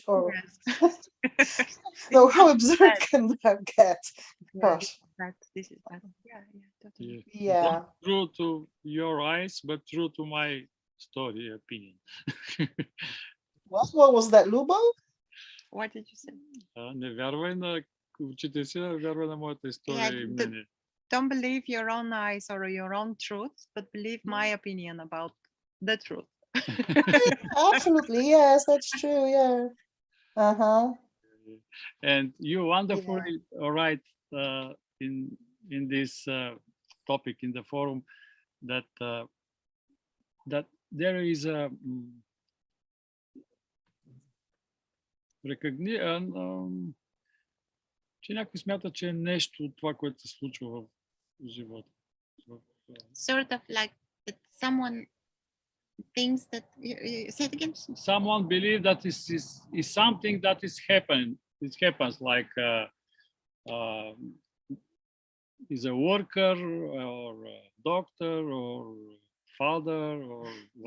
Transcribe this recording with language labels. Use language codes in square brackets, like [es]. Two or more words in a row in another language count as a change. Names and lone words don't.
[en] Or no, how absurd can that get? Gosh. This is bad. Yeah, totally. Yeah. Not true to your eyes, but true to my story opinion. What was that, Lubo? What did you say? [bg] Не вярвай на очите си, вярвай на моята история и мнение. [en] Don't believe your own eyes or your own truth, but believe my opinion about the truth. Absolutely, yes, that's true. Yeah. And you wonderfully write in this topic in the forum that that there is a recognition. [bg] Че някой смята, че е нещо това, което се случва в живота. [en] Sort of like that someone thinks that say it again. Someone believe that is something that is happening. It happens like is a worker or a doctor or father or whatever.